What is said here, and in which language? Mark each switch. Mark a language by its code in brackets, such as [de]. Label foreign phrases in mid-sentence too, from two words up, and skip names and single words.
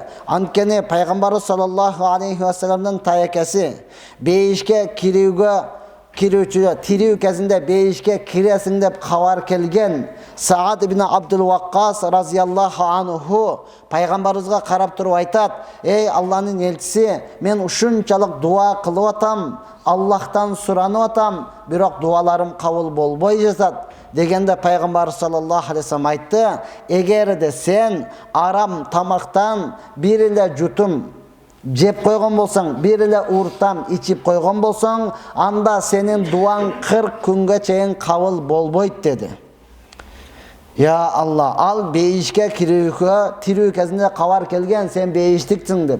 [ky] Анткени пайгамбарыбыз [ar] صلى الله عليه وسلم [ky] таекеси бейишке кирүүчү тирүү кезинде бейишке киресиң деп кабар келген Саад ибн Абдул Ваккас [ar] رضي الله عنه [ky] пайгамбарыбызга карап туруп айтат: "Эй Алланын элчиси, мен ушунчалык дуа кылып атам, Аллахтан суранып атам, бирок дуаларым кабыл болбой жатат." Дегенде пайгамбар [ar] صلى الله عليه وسلم [ky] айтты: "Эгерде сен арам тамактан бир эле жутум жеп койгон болсоң, бир эле уртам ичип койгон болсоң, анда сенин дуаң 40 күнгө чейин кабыл болбойт" деди. [ar] يا الله, [ky] ал бейишке тирүү кезинде кабар келген, сен бейиштиксиң деп.